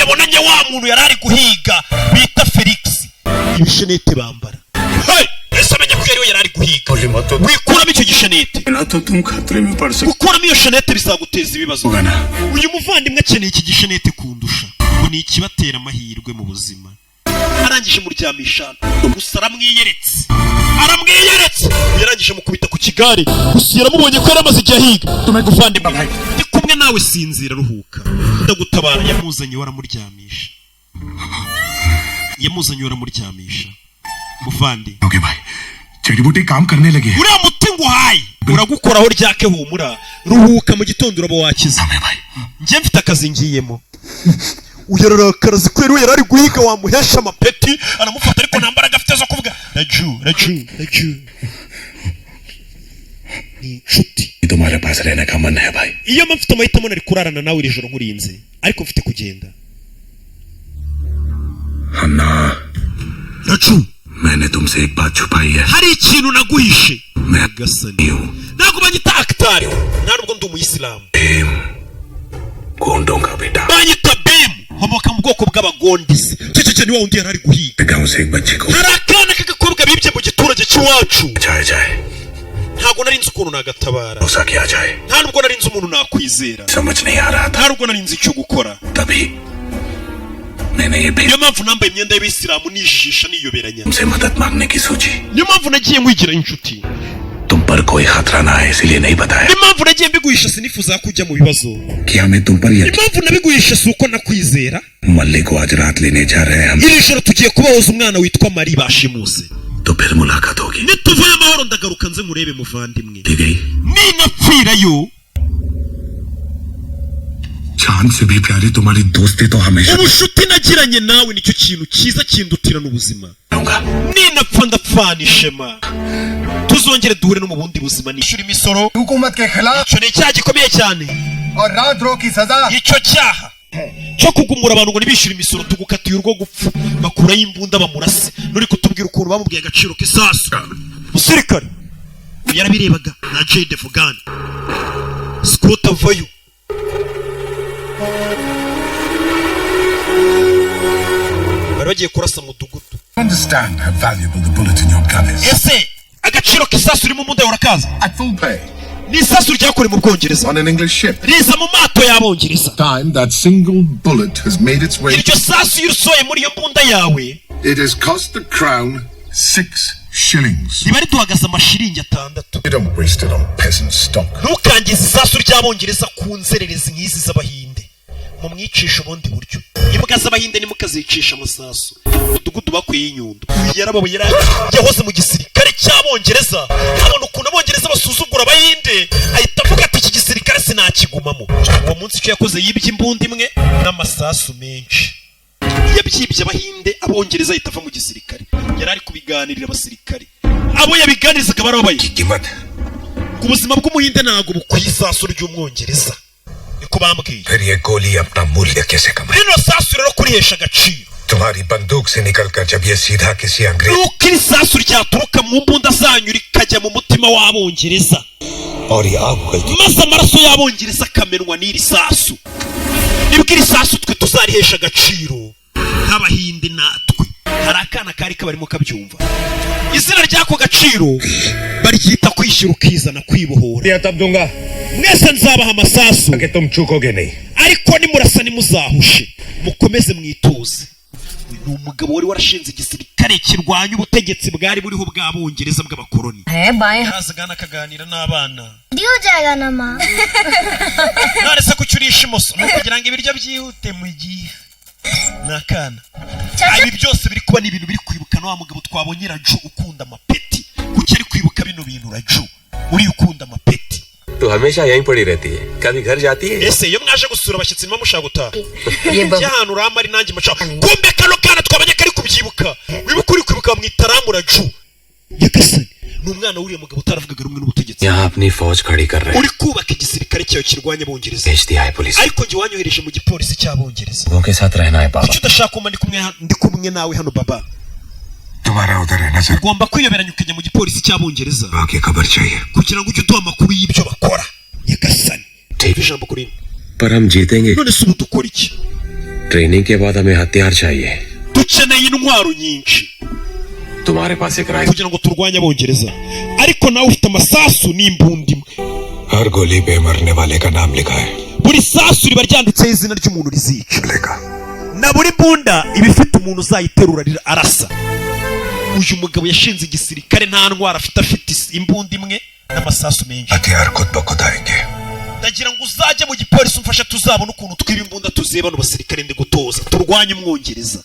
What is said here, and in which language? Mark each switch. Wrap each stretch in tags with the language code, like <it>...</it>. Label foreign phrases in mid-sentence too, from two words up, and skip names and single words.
<rw>yabonanye wa muntu yari ari guhiga bita Felix ibishenete bambara ese amenya ko yari ari guhiga wikuramo icyo gishenete gukuramo iyo shenete bizaguteza ibibazo uyu muvandimwe akeneye iki gishenete kundusha ngo ni ikibatera amahirwe mu buzima arangije muryamisha gusa aramwiyeretse yarangije mukubita ku kigare gusa yaramubonye ko yaramaze igihe ahiga muvandimwe ndi kumwe nawe sinzira ruhuka ndagutabara yamuzanye waramuryamisha muvandi</rw> <hi>जड़ी बूटी काम करने लगी है</hi> <rw>uriya muti nguhaye uragukoraho ryake humura ruhuka mu gitondo uraba wakiza njye mfite akazi ngiyemo uyararakara zikwera uyu yarari guhiga wamuhesha amapeti aramufata ariko nta mbaraga afite zo kuvuga raju ni inshuti.</rw> <hi>तुम्हारे पास रहने का मन है भाई.</hi> <rw>iyo mfite amahitamo nari kurarana nawe iri joro nkurinze ariko mfite kugenda.</rw> <hi>अन्ना Rachu, मैंने तुमसे एक बात छुपाई है.</hi> <rw>hari ikintu naguhishe.</rw> <hi>मैं Gasani. हूँ.</hi> <rw>Ntabwo banyita Akhtar. Nta nubwo ndi umuyisilamu.</rw> <hi>भीम गोंडों का बेटा.</hi> <rw>Banyita Bim. Nkomoka mu bwoko bw'abagondisi. Cece ni wa wundi yari ari guhiga.</rw> <hi>गांव से एक बच्चे को</hi> <rw>Hari akana k'agakobwa bibye mu giturage cy'iwacu.</rw> <hi>जाए जाए</hi> <rw>Ntabwo nari nzi ukuntu nagatabara.</rw> <hi>भरोसा किया जाए.</hi> <rw>Nta nubwo nari nzi umuntu nakwizera.</rw> <hi>समझ नहीं आ रहा था.</hi> <rw>Nta nubwo nari nzi icyo gukora.</rw> <hi>तभी मैंने ये भीम</hi> <rw>Niyo mpamvu nambaye imyenda y'Abisilamu nijijisha niyoberanya.</rw> <hi>से मदद मांगने की सोची.</hi> <rw>Niyo mpamvu nagiye nkwigira inshuti.</rw> <hi>तुम पर कोई खतरा ना है इसलिए नहीं बताया.</hi> <rw>Niyo mpamvu nagiye mbiguhisha sinifuza kujya mu bibazo.</rw> <hi>क्या मैं तुम पर</hi> <rw>Niyo</rw> <hi>यकीन.</hi> <rw>mpamvu nabiguhisha si uko nakwizera.</rw> <hi>मल्ली को आज रात लेने जा रहे हैं हम.</hi> <rw>Iri joro tugiye kubahoza umwana witwa Mari bashimuse.</rw> <hi>तो फिर मुलाकात होगी.</hi> <rw>Nituvuye amahoro ndagaruka nze murebe muvandimwe.</rw> <hi>दी गई.</hi> <rw>Ninapfirayo.</rw> <hi>चांद से भी प्यारी तुम्हारी दोस्ती तो हमेशा</hi> <rw>Ubushuti nagiranye nawe nicyo kintu cyiza kindutira n'ubuzima.</rw> <hi>रहूंगा.</hi> <rw>Ninapfa ndapfana ishema. Tuzongere duhure no mu bundi buzima nishyura imisoro.</rw> <hi>हुकूमत के खिलाफ</hi> <rw>Icyo ni icyaha gikomeye cyane.</rw> <hi>और राजद्रोह की सजा</hi> <rw>Icyo cyaha cyo kugumura abantu ngo ntibishyure imisoro tugukatiye urwo gupfa bakuraho imbunda bamurase nuri kutubwira ukuntu bamubwiye agaciro k'isasu. Musirikare yarabirebaga na Jade Vugan Scott avayo. Bari bagiye kurasa mudugudu.</rw> <en>Understand how valuable the bullet in your gun is.</en> <rw>Ese agaciro k'isasu uri mu mbunda yawe urakaza?</rw> <en>At full pay.</en> <rw>Ni isasu ryakorewe mu Bwongereza.</rw> <en>On an English ship.</en> <rw>Riza mu mato y'Abongereza.</rw> <en>Time that single bullet has made its way.</en> <rw>Iryo sasu iyo usohoye muri iyo mbunda yawe</rw> <en>It has cost the crown 6 shillings.</en> <rw>riba riduhagaze amashiringi 6.</rw> <en>You don't waste it on peasant stock.</en> <rw>Ntukangize isasu ry'Abongereza ku nzererezi nk'izi z'Abahinde. Mumwicisha ubundi buryo. Imbwa z'Abahinde nimukazicisha amasasu. Umudugudu bakwiye inyundo. Yarababuye yahoze mu gisirikare cy'Abongereza. Abona ukuntu Abongereza basuzugura Abahinde. Ahita avuga ati iki gisirikare sinakigumamo. Uwo munsi icyo yakoze yibye imbunda imwe n'amasasu menshi. Yabyibye Abahinde Abongereza ahita ava mu gisirikare. Yari ari kubiganirira abasirikare. Abo yabiganirizaga barababaye.</rw> <hi>कीमत</hi> <rw>Ku buzima bw'umuhinde ntabwo bukwiye isasu ry'Umwongereza. Niko bambwiye.</rw> <hi>फिर ये गोली अपना मूल्य कैसे कमाए?</hi> <rw>Rino sasu rero kurihesha agaciro.</rw> <hi>तुम्हारी बंदूक से निकलकर जब ये सीधा किसी अंग्रेज</hi> <rw>Nuko iri sasu ryaturuka mu mbunda zanyu rikajya mu mutima w'Abongereza.</rw> <hi>और ये आग उगलती</hi> <rw>Maze amaraso y'Abongereza akamenwa n'iri sasu. Nibwo iri sasu twe tuzarihesha agaciro. Nk'Abahinde natwe. Hari akana kari kabarimo kabyumva. Izina ry'ako gaciro baryita kwishyira ukizana kwibohora.</rw> <hi>या तब दूंगा</hi> <rw>Mwese nzabaha amasasu.</rw> <hi>कि तुम चूकोगे नहीं.</hi> <rw>Ariko nimurasa nimuzahushe. Mukomeze mwituze. Uyu ni umugabo wari warashinze igisirikare kirwanya ubutegetsi bwari buriho bw'Abongereza bw'abakoloni.</rw> <hi>बाएं</hi> <rw>Yazagana akaganira n'abana.</rw> <hi>हो जाएगा ना माँ</hi> <rw>None se kuki urisha imoso ni ukugira ngo ibiryo byihute mu gihe. Ni akana. Ibi byose biri kuba ni ibintu biri kwibuka na wa mugabo twabonye Raju ukunda amapeti. Kuki ari kwibuka bino bintu Raju uri ukunda amapeti?</rw> <hi>तो हमेशा यहीं पड़ी रहती है कभी घर जाती है</hi> <rw>Ese iyo mwaje gusura abashyitsi nimba mushaka gutaha.</rw> <hi>ये बहू</hi> <rw>Cyahanu urama ari nanjye mushaka. Kumbe kano kana twabonye kari kubyibuka. Wibuka uri kwibuka mu itaramu Raju. Yakasani ni umwana wuriye mugabo utaravugaga rumwe n'ubutegetsi.</rw> <hi>यहाँ अपनी फौज खड़ी कर रहे हैं</hi> <rw>Uri kubaka igisirikare cyawe kirwanya Abongereza.</rw> <hi>भेज दिया है पुलिस</hi> <rw>Ariko njye wanyohereje mu gipolisi cy'Abongereza.</rw> <hi>लोगों के साथ रहना है पापा</hi> <rw>Kuki udashaka kumva ndi kumwe nawe hano baba?</rw> <hi>तुम्हारा उधर रहना सर.</hi> <rw>Ugomba kwiyoberanya ukajya mu gipolisi cy'Abongereza</rw> <hi>बाकी खबर चाहिए.</hi> <rw>kugira ngo ujye uduha amakuru y'ibyo bakora. Yagasani</rw> <hi>ठीक</hi> <rw>ijambo kuri mwe.</rw> <hi>पर हम जीतेंगे</hi> <rw>None se ubu dukora iki?</rw> <hi>ट्रेनिंग के बाद हमें हथियार चाहिए</hi> <rw>Dukeneye intwaro nyinshi</rw> <hi>तुम्हारे पास एक राइफल</hi> <rw>kugira ngo turwanye Abongereza. Ariko nawe ufite amasasu n'imbunda imwe.</rw> <hi>हर गोली पे मरने वाले का नाम लिखा है.</hi> <rw>Buri sasu riba ryanditseho izina ry'umuntu rizica.</rw> <hi>लेगा.</hi> <rw>Na buri mbunda iba ifite umuntu uzayiterura arasa. Uyu mugabo yashinze igisirikare nta ntwaro afite imbunda imwe n'amasasu menshi.</rw> <hi>हथियार खुद ब खुद आएंगे.</hi> <rw>Ndagira ngo uzajye mu gipolisi umfasha tuzabona ukuntu twiba imbunda tuzeba n'abasirikare ndi gutoza turwanye Umwongereza.</rw>